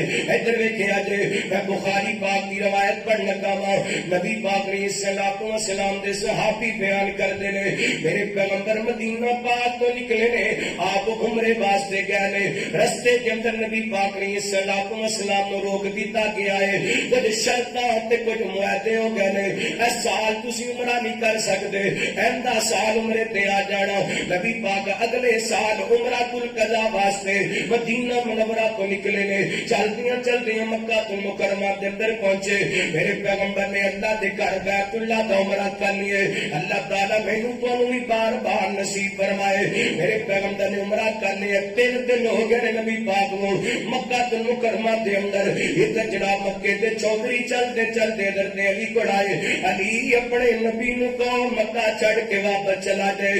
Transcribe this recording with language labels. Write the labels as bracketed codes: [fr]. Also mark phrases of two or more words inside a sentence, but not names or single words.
[pa] ادھر ویکھیا جے میں بخاری پاک کی روایت پڑھ لگا وا، نبی پاک علیہ الصلوۃ والسلام دے صحابی بیان کردے نے میرے پیغمبر مدینہ پاک تو نکلے نے، آپ عمرے واسطے گئے نے، رستے کے اندر نبی پاک علیہ الصلوۃ والسلام نو روک دیتا گیا ہے، کچھ شرطاں تے کچھ معاہدے ہو گئے نے. اس سال تسی عمرہ نہیں کر سکتے، ایندا سال عمرے تے آ جانا. نبی پاک اگلے سال عمرہ القضاء واسطے مدینہ منورہ تو نکلے نے. چلدیاں چلدیاں مکہ المکرمہ دے اندر پہنچے. میرے پیغمبر نے اللہ دے گھر بیت اللہ دا عمرہ کر لیے. اللہ تعالیٰ مینوں تانوں بھی بار بار نصیب فرمائے. میرے پیغمبر نے عمرہ کر لیا. 3 دن ہو گئے نبی پاک کو مکہ المکرمہ دے اندر. ادھر جناب مکے دے چودھری چلتے چلتے حضرت علی کو آئے. علی اپنے نبی نو کہو مکہ چھڑ کے واپس چلا جائے.